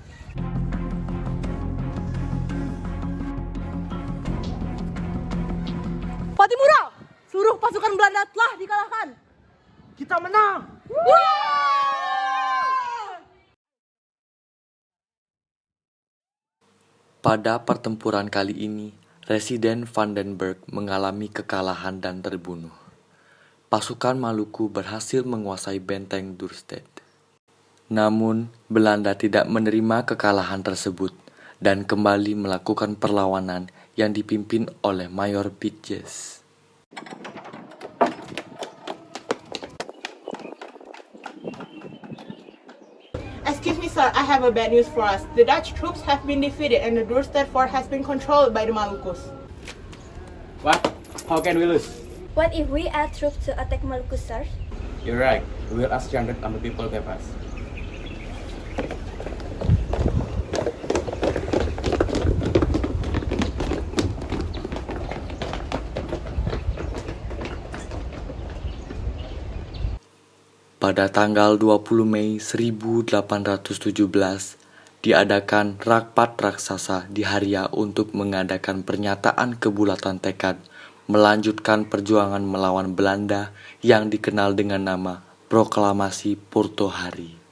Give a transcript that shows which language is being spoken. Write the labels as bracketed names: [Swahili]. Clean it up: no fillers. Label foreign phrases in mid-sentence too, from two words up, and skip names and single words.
[Indonesian] Pattimura, seluruh pasukan Belanda telah dikalahkan. Kita menang. Pada pertempuran kali ini, Residen van den Berg mengalami kekalahan dan terbunuh. Pasukan Maluku berhasil menguasai benteng Dürstedt. Namun, Belanda tidak menerima kekalahan tersebut dan kembali melakukan perlawanan yang dipimpin oleh Mayor Pitjes. [English] Excuse me, sir, I have a bad news for us. The Dutch troops have been defeated and the Dürstedt fort has been controlled by the Malukus. What? How can we lose? What if we add troops to attack Maluku, sir? You're right. We will ask Chandra and the people to help us. [Indonesian] Pada tanggal 20 Mei 1817, diadakan Rapat Raksasa di Haria untuk mengadakan pernyataan kebulatan tekad melanjutkan perjuangan melawan Belanda yang dikenal dengan nama Proklamasi Porto Hari.